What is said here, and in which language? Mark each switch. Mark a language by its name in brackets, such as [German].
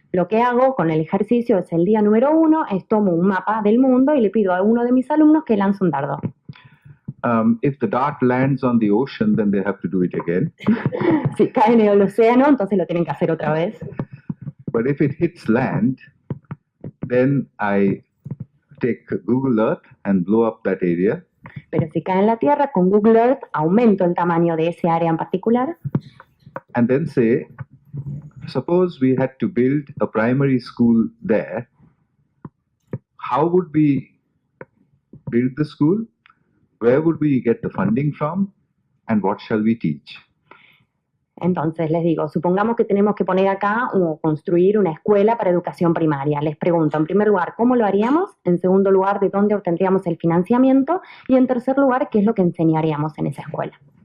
[Spanish] Lo que hago con el ejercicio es el día número 1, es tomo un mapa del mundo y le pido a uno de mis alumnos que lance un dardo. [English] If the dart lands on the ocean, then they have to do it again. [Spanish] Si cae en el océano, entonces lo tienen que hacer otra vez. [English] But if it hits land, then I take Google Earth and blow up that area. [Spanish] Pero si cae en la Tierra, con Google Earth aumento el tamaño de ese área en particular. [English] And then say, suppose we had to build a primary school there. How would we build the school? Where would we get the funding from? And what shall we teach? [Spanish] Entonces les digo, supongamos que tenemos que poner acá o construir una escuela para educación primaria. Les pregunto, en primer lugar, ¿cómo lo haríamos? En segundo lugar, ¿de dónde obtendríamos el financiamiento? Y en tercer lugar, ¿qué es lo que enseñaríamos en esa escuela?